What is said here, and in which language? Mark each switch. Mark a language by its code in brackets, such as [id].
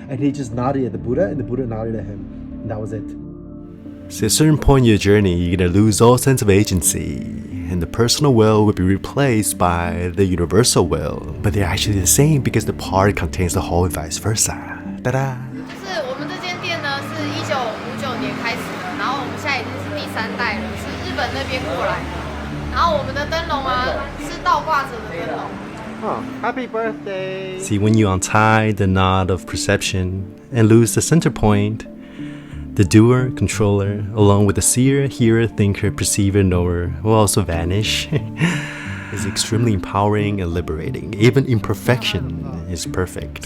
[en] And he just nodded at the Buddha, and the Buddha nodded at him. And that was it. So at a certain point in your journey, you're going to lose all sense of agency, and the personal will will be replaced by the universal will. But they're actually the same because the part contains the whole and vice versa. Ta-da! [zh] 就是我们这间店呢，是1959年开始的，然后我们现在已经是第3代了，是日本那边过来的。然后我们的灯笼啊，是倒挂着的灯笼。 [en] Happy birthday! See, when you untie the knot of perception and lose the center point, the doer, controller, along with the seer, hearer, thinker, perceiver, knower, will also vanish. It's extremely empowering and liberating. Even imperfection is perfect.